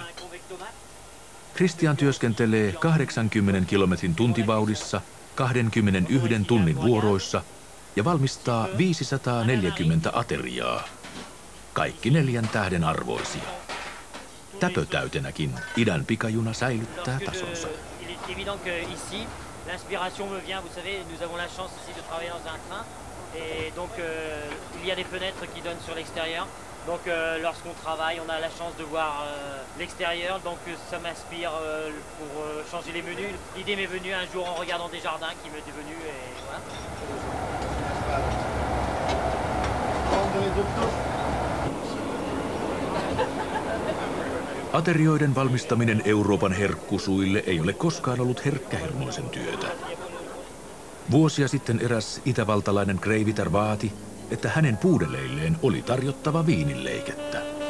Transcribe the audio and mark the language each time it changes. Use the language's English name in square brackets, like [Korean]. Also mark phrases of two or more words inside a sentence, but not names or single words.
[Finnish] Christian työskentelee 80 kilometrin tuntivauhdissa 21 tunnin vuoroissa ja valmistaa 540 ateriaa. Kaikki 4 tähden arvoisia. Täpötäytenäkin idän pikajuna säilyttää tasonsa. [French] L'inspiration me vient, vous savez, nous avons la chance ici de travailler dans un train et donc il y a des fenêtres qui donnent sur l'extérieur. Donc lorsqu'on travaille, on a la chance de voir l'extérieur, donc ça m'inspire pour changer les menus. L'idée m'est venue un jour en regardant des jardins qui m'est venue et voilà. [Finnish] Aterioiden valmistaminen Euroopan herkkusuille ei ole koskaan ollut herkkähermoisen työtä. Vuosia sitten eräs itävaltalainen kreivitär vaati, että hänen puudeleilleen oli tarjottava viininleikettä.